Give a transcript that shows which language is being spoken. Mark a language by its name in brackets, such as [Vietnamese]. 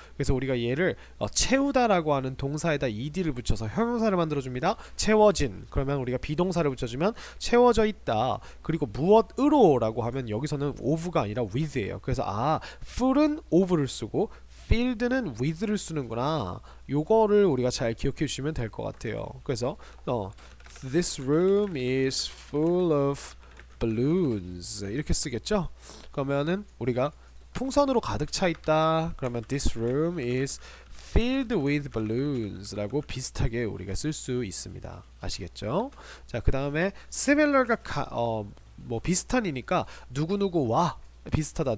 [Korean] 그래서 우리가 얘를 채우다 라고 하는 동사에다 ed를 붙여서 형용사를 만들어줍니다. 채워진 그러면 우리가 비동사를 붙여주면 채워져 있다. 그리고 무엇으로 라고 하면 여기서는 of가 아니라 with예요. 그래서 full은 of를 쓰고 filled는 with를 쓰는구나. 요거를 우리가 잘 기억해 주시면 될 것 같아요. 그래서 [English] this room is full of balloons [Korean] 이렇게 쓰겠죠? 그러면은 우리가 풍선으로 가득 차 있다. 그러면 [English] this room is filled with balloons [Korean] 라고 비슷하게 우리가 쓸 수 있습니다. 아시겠죠? 자, 그 다음에 similar가 뭐 비슷한이니까 누구누구와 비슷하다.